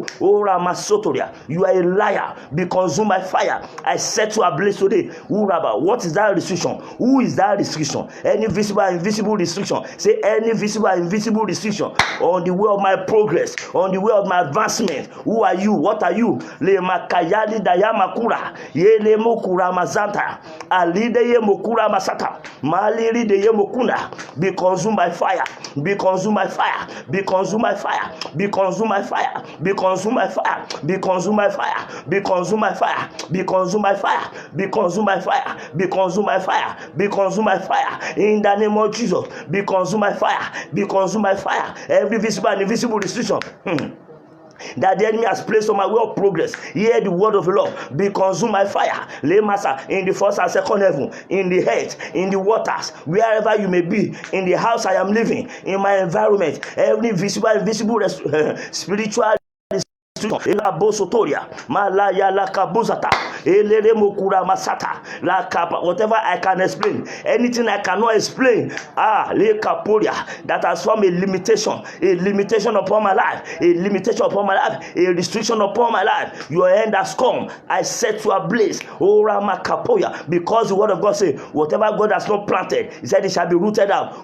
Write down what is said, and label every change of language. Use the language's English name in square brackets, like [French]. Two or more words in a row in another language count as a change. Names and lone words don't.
[English] Oh Rama Sotoria, you are a liar. Be consumed by fire. I set you ablaze today. Oh Rabba, what is that restriction? Who is that restriction? Any visible and invisible restriction. Say, any visible and invisible restriction on the way of my progress, on the way of my advancement. Who are you? What are you? Le makayali dayamakura, yele mokura mazanta, alide ye mokura masata, maliri de ye mokuna. Be consumed by fire. Be consumed by fire. Be consumed by fire. Be consumed by fire. Be consumed by fire. Be consumed by fire. Be consumed by fire. Be consumed by fire. Be consumed by fire. Be consumed by fire. Be consumed by fire. In the name of Jesus, be consumed by fire. Be consumed by fire. Every visible and invisible restriction that the enemy has placed on my way of progress, hear the word of the Lord. Be consumed by fire. Lay master in the first and second heaven, in the earth, in the waters, wherever you may be, in the house I am living, in my environment, every visible and invisible spiritual Ela bosotoria, malaya la kabuzata, elere mokura masata, la kapa, whatever I can explain, anything I cannot explain, le kaporia, that has formed a limitation upon my life, a limitation upon my life, a restriction upon my life. Your end has come. I set you ablaze, oh Rama Kapoya, because the word of God says, whatever God has not planted, He said it shall be rooted out.